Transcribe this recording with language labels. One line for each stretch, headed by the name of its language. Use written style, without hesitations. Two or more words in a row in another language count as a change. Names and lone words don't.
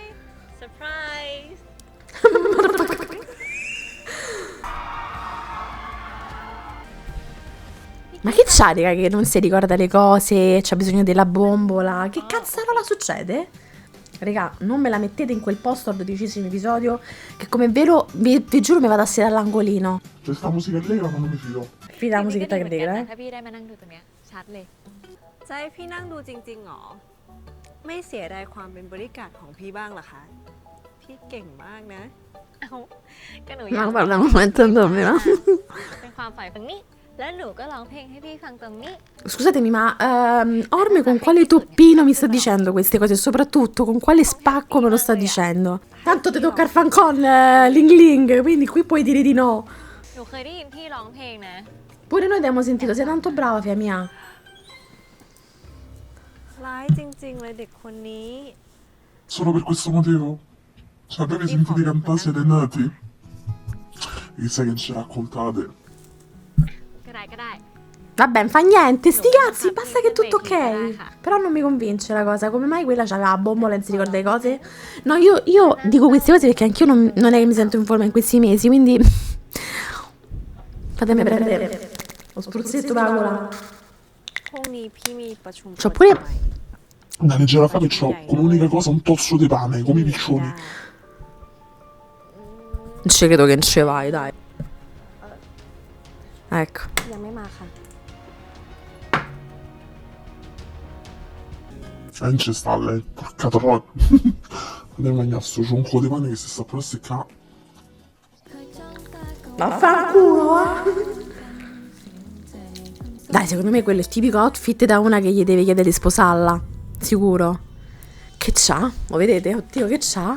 Thai: เซอร์ไพรส์
Italian: Ma che c'ha, raga, che non si ricorda le cose, c'ha bisogno della bombola? Che cazzarola succede? Raga, non me la mettete in quel posto al 12° episodio, che come vero, vi giuro mi vado a sedere all'angolino. C'è sta musica allegra, ma non mi fido. Fida la musichetta che
Thai: นี่ก็ดีเหมือน
Italian: degra,
Thai: กัน
Italian: eh.
Thai: นะถ้าพี่ได้มานั่งดูตรงเนี้ยชัดเลย จะให้พี่นั่งดูจริงๆหรอ ไม่เสียดายความเป็นบริการดของพี่บ้างเหรอคะ พี่เก่งมากนะ เอ้าก็หนูอยาก
Italian: Ma parliamo mettendo me, no?
Thai: เป็นความฝันตรงนี้ แล้วหนูก็ร้องเพลงให้พี่ฟังตรงนี้
Italian: Scusatemi, ma Orme con quale toppino mi sta dicendo queste cose? E soprattutto con quale spacco me lo sta dicendo? Tanto ti tocca il fancon, Ling Ling, quindi qui puoi dire di no.
Thai: หนูเคยได้ยินพี่ร้องเพลงนะ
Italian: Pure noi abbiamo sentito, sei tanto brava, figlia mia.
Thai: ร้ายจริงๆเลยเด็กคนนี้
Italian: Solo per questo motivo? Cioè, voi vi sentite cantare, siete nati? E sai che non ci raccontate?
Thai: ก็ได้ก็ได้
Italian: Vabbè, non fa niente, sti cazzi, basta che è tutto ok. Però non mi convince la cosa, come mai quella c'aveva la bombola e non si ricorda le cose? No, io dico queste cose perché anch'io non è che mi sento in forma in questi mesi, quindi fatemi prendere lo spruzzetto per la gola.
Thai: พรุ่งนี้พี่มีประชุม
Italian: C'ho pure Una leggera fame c'ho come unica cosa un tozzo di pane, come i piccioni. Non ci credo che non ci vai, dai. Ecco.
Thai: ยังไม่มาค่ะ
Italian: Non ci sta lei, porca troia. Andiamo a mangiare sto cionco di pane che si sta pure a seccare. Vaffanculo, Dai, secondo me quello è il tipico outfit da una che gli deve chiedere di sposarla. Sicuro. Che c'ha? Lo vedete? Oddio, che c'ha?